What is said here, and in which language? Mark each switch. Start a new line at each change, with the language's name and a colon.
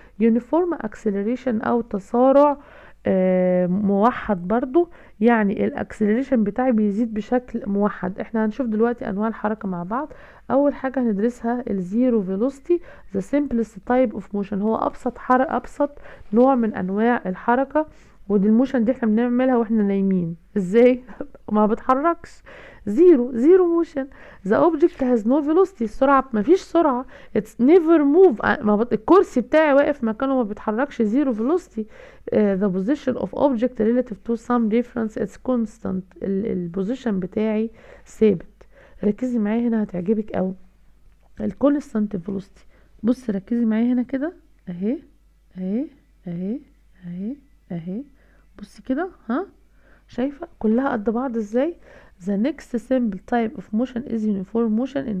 Arabic: يونيفورم اكسلريشن او تسارع موحد برضو، يعني الاكسلريشن بتاعي بيزيد بشكل موحد. احنا هنشوف دلوقتي انواع الحركة مع بعض. اول حاجة هندرسها الزيرو فيلوسيتي،
English: the simplest type of motion،
Arabic: هو ابسط نوع من انواع الحركة. ودي الموشن دي احنا بنعملها واحنا نايمين. ازاي؟ ما بتحركش، زيرو موشن.
English: the object has no velocity،
Arabic: السرعة ما فيش سرعة.
English: it's never move،
Arabic: الكرسي بتاعي واقف مكانه ما بيتحركش، زيرو velocity.
English: the position of object relative to some difference it's constant،
Arabic: البوزيشن بتاعي ثابت. ركزي معايا هنا هتعجبك اوي الكونستانت فيلوسيتي. بص ركزي معايا هنا كده اهي اهي اهي اهي اهي، بصي كده شايفة كلها قد بعض ازاي؟
English: the next simple type of motion is uniform motion.